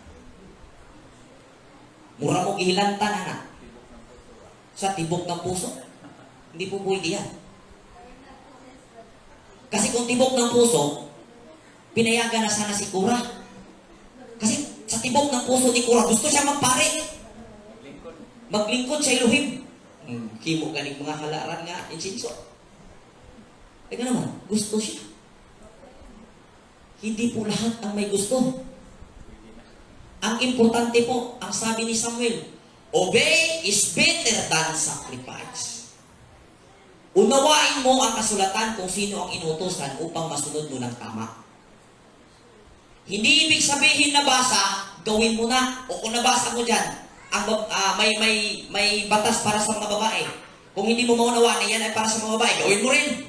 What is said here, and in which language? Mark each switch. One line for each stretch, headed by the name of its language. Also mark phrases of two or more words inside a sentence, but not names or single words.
Cebuano: Mura mo gihilantan na sa
Filipino: tibok ng puso. Hindi po pwede yan. Kasi kung tibok ng puso, pinayagan na sana si Kura. Kasi sa tibok ng puso ni Kura, gusto siya magpare. Maglingkod sa Elohim.
Cebuano: Himo ganing mga halaran nga insinso.
Filipino: Ay ka naman, gusto siya. Hindi po lahat ang may gusto. Ang importante po, ang sabi ni Samuel,
English: obey is better than sacrifice.
Filipino: Unawain mo ang kasulatan kung sino ang inutusan upang masunod mo ng tama. Hindi ibig sabihin na basa, gawin mo na. O kung nabasa mo dyan, may batas para sa mga babae. Kung hindi mo maunawaan, yan ay para sa mga babae, gawin mo rin.